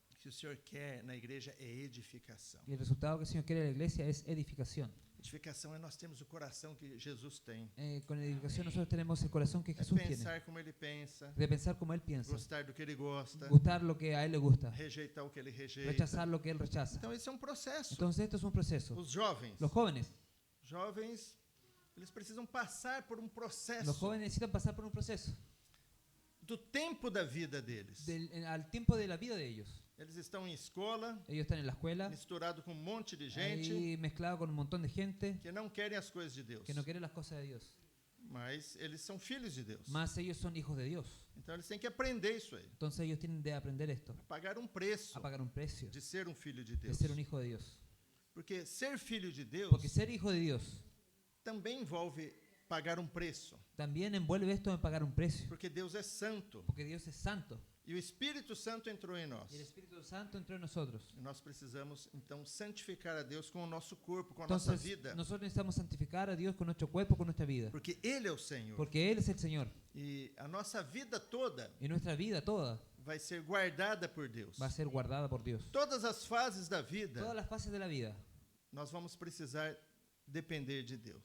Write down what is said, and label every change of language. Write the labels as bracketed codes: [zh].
[pt] que o Senhor quer na igreja é edificação. [es] que el Señor quiere en la iglesia es edificación. [pt] Edificação é nós temos o coração que Jesus tem. [es] Con la edificación nosotros tenemos el corazón que [pt] É [es] Jesús tiene, [pt] pensar como ele pensa, [es] de pensar como Él piensa, [pt] gostar do que ele gosta, [es] gustar lo que a Él le gusta, [pt] rejeitar o que ele rejeita. [es] rechazar lo que Él rechaza. [pt] Então esse é um processo. [es] Entonces esto es un proceso. [pt] Os jovens, [es] Los jóvenes [pt] eles precisam passar por um processo [es] Los jóvenes necesitan pasar por un proceso [pt] do tempo da vida deles. [es] al tiempo de la vida de ellos. [pt] Eles estão em escola, [es] Ellos están en la escuela, [pt] misturado com um monte de gente [es] ahí mezclado con un montón de gente [pt] que não querem as coisas de Deus. [es] que no quiere las cosas de Dios. [pt] mas eles são filhos de Deus. [es] Más ellos son hijos de Dios. [pt] Então eles têm que aprender isso aí. [es] Entonces ellos tienen de aprender esto, [pt] Pagar um preço [es] a pagar un precio [pt] de ser um filho de [es] de [pt] Deus. [es] ser un hijo de Dios. [pt] Porque ser filho de Deus [es] Porque ser hijo de Dios [pt] também envolve pagar um preço. [es] también envuelve esto en pagar un precio. [pt] Porque Deus é santo. [es] Porque Dios es santo [pt] E o Espírito Santo entrou em nós. [es] y el Espíritu Santo entró en nosotros. [pt] E nós precisamos, então, santificar a Deus com o nosso corpo, com a nossa [es] Entonces [pt] vida. [es] nosotros necesitamos santificar a Dios con nuestro cuerpo, con nuestra vida. [pt] Porque Ele é o Senhor. [es] Porque Él es el Señor. [pt] E a nossa vida toda [es] Y nuestra vida toda [pt] vai ser guardada por Deus. [es] va a ser guardada por Dios. [pt] Todas as fases da vida, [es] Todas las fases de la vida, [pt] nós vamos precisar depender de Deus.